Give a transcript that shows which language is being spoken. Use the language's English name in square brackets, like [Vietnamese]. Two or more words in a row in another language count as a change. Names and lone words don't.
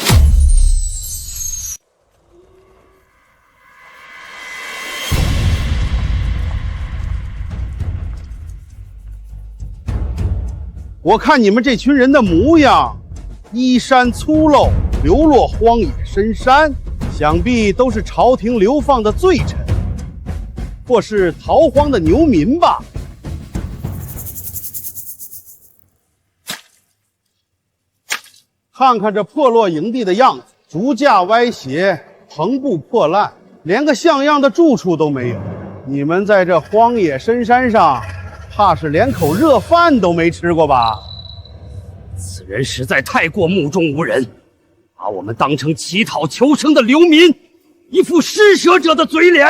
[Chinese] 我看你們這群人的模樣，衣衫粗陋，流落荒野深山，想必都是朝廷流放的罪臣，或是逃荒的牛民吧。看看這破落營地的樣子，竹架歪斜，棚布破爛，連個像樣的住處都沒有。你們在這荒野深山上，怕是連口熱飯都沒吃過吧？此人實在太過目中無人，把我們當成乞討求生的流民，一副施捨者的嘴臉。